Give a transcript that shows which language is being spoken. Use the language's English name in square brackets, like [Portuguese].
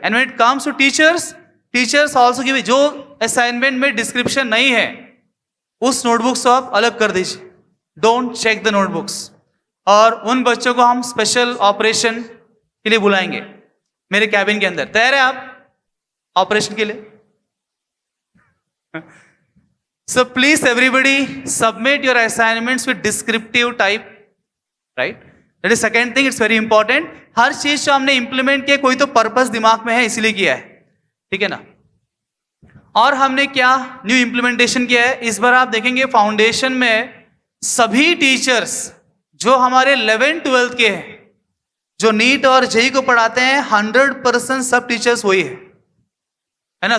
[English] And when it comes to teachers, teachers also give. [Hindi] जो assignment में description नहीं है उस नोटबुक्स को आप अलग कर दीजिए, [English] Don't check the notebooks. [Hindi] और उन बच्चों को हम स्पेशल ऑपरेशन के लिए बुलाएंगे मेरे कैबिन के अंदर। तैयार है आप ऑपरेशन के लिए? [English] So please everybody submit your assignments with descriptive type, right? That is second thing, it's very important. [Hindi] हर चीज जो हमने इंप्लीमेंट किया कोई तो पर्पस दिमाग में है इसलिए किया है, ठीक है ना? और हमने क्या न्यू इंप्लीमेंटेशन किया है इस बार आप देखेंगे फाउंडेशन में सभी टीचर्स जो हमारे 11th-12th के हैं, जो नीट और जेई को पढ़ाते हैं, 100% सब टीचर्स वही है ना?